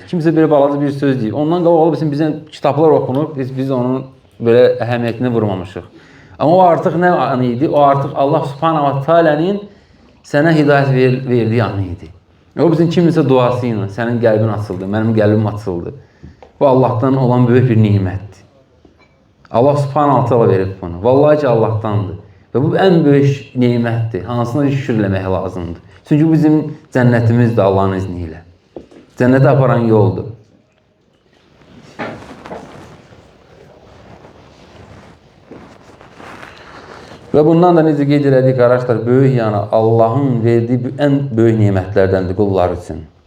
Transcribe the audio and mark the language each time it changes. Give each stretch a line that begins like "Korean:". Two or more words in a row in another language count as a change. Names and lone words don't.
Azerbaijani: Kimizə belə balaca bir söz deyir. Ondan qabaq ola bilsin bizə kitablar oxunub, biz onun belə əhəmiyyətini vurmamışıq. Amma o artıq nə anı idi? O artıq
Arabic: الله سبحانه وتعالى'nın
Azerbaijani: sənə hidayət verdiyi anı idi. O bizim kiminsə duası ilə sənin qəlbin açıldı, mənim qəlbim açıldı. Bu Allahdan olan böyük bir nimətdir.
Arabic: الله سبحانه وتعالى
Azerbaijani: verib bunu. Vallahi ki, Allahdandır. Və bu ən böyük nimətdir. Hansına şükür eləmək lazımdır. Çünki bu bizim cənnətimizdir Allahın izni ilə. Cənnətə aparan yoldur. Və bundan da necə qeyd elədik, qardaşlar, böyük yəni Allahın verdiyi ən böyük nimətlərdəndir qullar üçün.